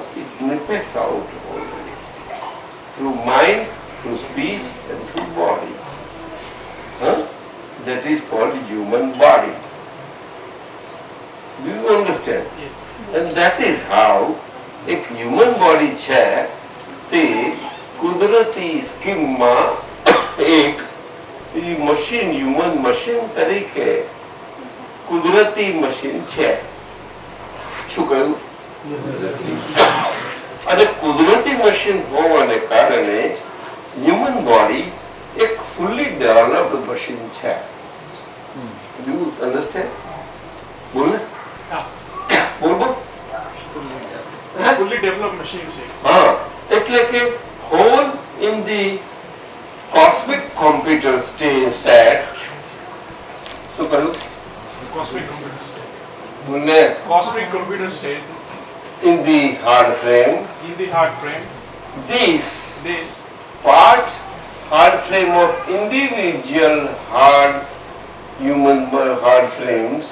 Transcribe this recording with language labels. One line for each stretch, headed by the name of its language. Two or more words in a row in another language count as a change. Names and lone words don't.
English: It effects out already. Through mind, through speech and through body. Huh? That is called human body. Do you understand? And that is how
Gujarati: एक
English: human body
Gujarati: છે તે કુદરતી સ્કીમમાં એક
English: machine human machine
Gujarati: તરીકે કુદરતી મશીન છે. શું કહ્યું? અને કુદરતી મશીન હોવાને કારણે
English: human body
Gujarati: એક
English: fully developed machine
Gujarati: છે.
English: Do you understand?
Gujarati: બોલ ને? બોલ બોલ.
English: fully developed machine છે.
Gujarati: હા, એટલે કે
English: whole in the cosmic computer set.
Gujarati: શું કહ્યું?
English: Cosmic computer state.
Gujarati: બોલને.
English: Cosmic computer state In the hard frame, in the hard frame. this This part hard frame of individual hard human hard frames